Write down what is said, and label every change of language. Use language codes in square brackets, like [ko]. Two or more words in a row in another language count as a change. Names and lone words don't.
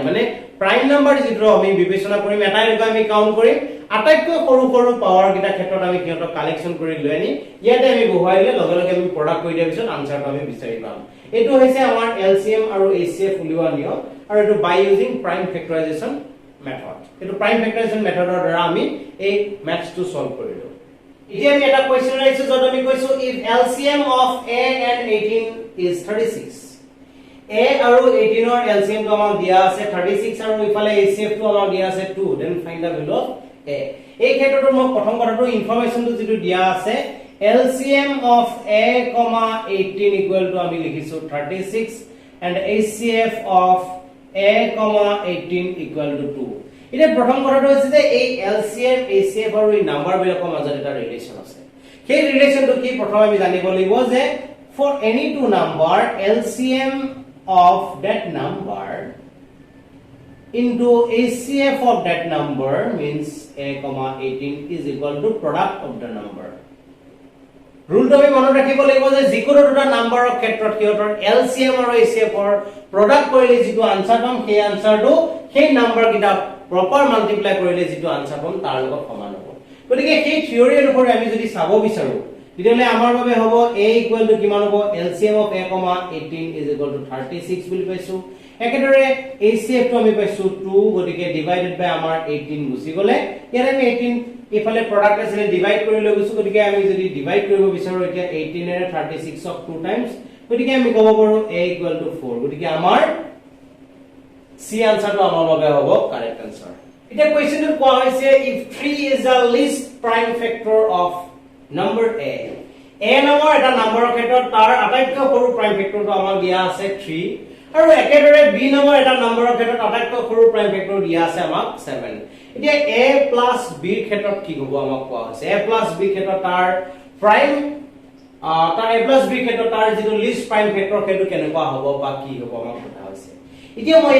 [as] মানে [en] prime number [as] যিটো আমি বিবেচনা কৰিম এটাই আমি কাউন্ট কৰিম আটাইতকৈ সৰু পাৱাৰ কিটা ক্ষেত্ৰত আমি কিহতৰ কালেকচন কৰি লৈ আনি ইয়াতে আমি বহাইলে লগে লগে আমি প্ৰডাক্ট কৰি দিয়াৰ পিছত আনসাৰটো আমি বিচাৰি পাম এটো হৈছে আমাৰ LCM আৰু HCF উলিওৱা নিয়ম আৰু এটো [en] by using prime factorization method [as] এটো [en] prime factorization method [as] দ্বাৰা আমি এই ম্যাথটো সলভ কৰিলো এতিয়া আমি এটা কোৱেশ্চন ৰাইছো যত আমি কৈছো [en] if LCM of a and 18 is 36 [as] a আৰু 18 ৰ LCM টো আমাক দিয়া আছে 36 আৰু ইফালে HCF টো আমাক দিয়া আছে 2 [en] then find the value of a [as] এই ক্ষেত্ৰত মই প্ৰথম কথাটো ইনফৰমেশনটো যেটো দিয়া আছে [en] LCM of a, 18 equal to [as] আমি লিখিছো [en] 36 and HCF of a, 18 equal to 2 [as] এটা প্ৰথম কথাটো হৈছে যে এই LCM HCF আৰু এই নাম্বাৰ বিলাকৰ মাজত এটা ৰিলেচন আছে সেই ৰিলেচনটো কি প্ৰথমে আমি জানিব লাগিব যে [en] for any two number LCM of that number into HCF of that number means a comma 18 is equal to product of the number. [as] Rule to আমি মনত ৰাখিব লাগিব যে যিকোনো দুটা নাম্বাৰৰ ক্ষেত্ৰত কিহতৰ LCM আৰু HCF ৰ প্ৰডাক্ট কৰিলে যিটো আনসাৰ পাম সেই আনসাৰটো সেই নাম্বাৰ কিটা [en] proper multiply [as] কৰিলে যিটো আনসাৰ পাম তাৰ লগত সমান হ'ব গতিকে সেই থিওৰি অনুসৰি আমি যদি চাব বিচাৰো তেতিয়াহলে আমাৰ বাবে হ'ব a = কিমান হ'ব [en] LCM of a, 18 is equal to 36 [as] বুলি পাইছো একেদৰে HCF টো আমি পাইছো 2 গতিকে [en] divided by [as] আমাৰ 18 গুছি গলে ইয়াৰে আমি 18 ইফালে প্ৰডাক্ট আছে ডিভাইড কৰি লৈ গৈছো গতিকে আমি যদি ডিভাইড কৰিব বিচাৰো এতিয়া 18 এৰে [en] 36 of 2 times [as] গতিকে আমি ক'ব পাৰো a = 4 গতিকে আমাৰ সি আনসাৰটো আমাৰ বাবে হ'ব [en] correct answer [as] এতিয়া কোৱেশ্চনটো কোৱা হৈছে [en] if 3 is the least prime factor of number [as] a নামৰ এটা নম্বৰৰ ক্ষেত্ৰত তাৰ আটাইতকৈ সৰু [en] prime factor [as] আমাৰ দিয়া আছে 3 আৰু একেদৰে b নামৰ এটা নম্বৰৰ ক্ষেত্ৰত আটাইতকৈ সৰু [en] prime factor [as] দিয়া আছে আমাক 7 এতিয়া a + b ৰ ক্ষেত্ৰত কি হ'ব আমাক কোৱা হৈছে a + b ৰ ক্ষেত্ৰত তাৰ প্ৰাইম তাৰ a + b ৰ ক্ষেত্ৰত তাৰ যিটো [en] least prime factor [as] সেইটো কেনেকুৱা হ'ব বা কি হ'ব আমাক কথা হৈছে এতিয়া মই